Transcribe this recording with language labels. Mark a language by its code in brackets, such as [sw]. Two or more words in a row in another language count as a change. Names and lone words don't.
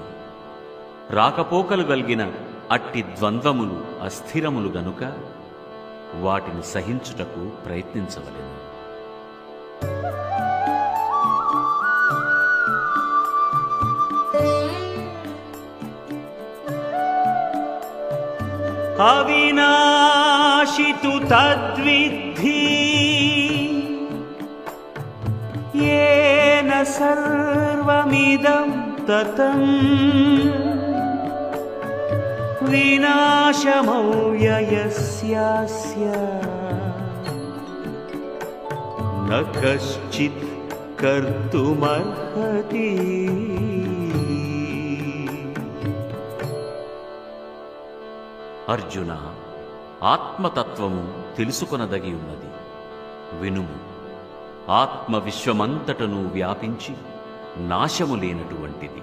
[te] రాకపోకలు గలిగిన అట్టి ద్వంద్వములు అస్థిరములు గనుక వాటిని సహించుటకు ప్రయత్నించవలెను. [sa] అవినాశితు తద్విద్ధి येन सर्वमिदं ततं विनाशमव्ययस्यास्य न कश्चित् कर्तुमर्हति. [te] అర్జున, ఆత్మతత్వము తెలుసుకొనదగి ఉన్నది. వినుము. ఆత్మ విశ్వమంతటను వ్యాపించి నాశము లేనటువంటిది.